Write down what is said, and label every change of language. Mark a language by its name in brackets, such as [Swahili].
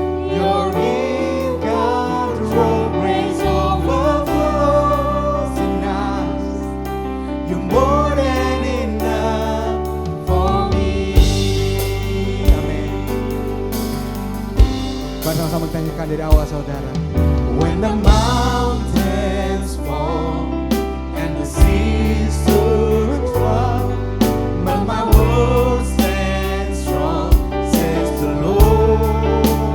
[English] You're in control, grace overflows in us. You're more than enough for me. [Indonesian] Amin. Mari sama-sama kita nyanyikan dari awal saudara. [English] When the mountains fall and the seas turn rough, but my world stands strong, says the Lord.